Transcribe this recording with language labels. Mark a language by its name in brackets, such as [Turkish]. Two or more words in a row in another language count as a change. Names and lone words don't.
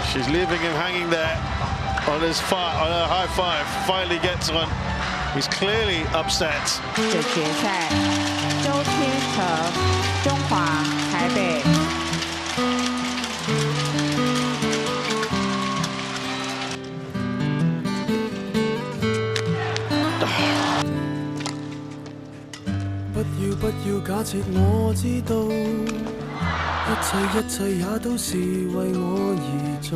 [English] She's leaving him hanging there on her high five. Finally gets one. He's clearly upset. [Chinese] 的决赛，周天成，中华台北。不要假設我知道，一切也都是為我而做。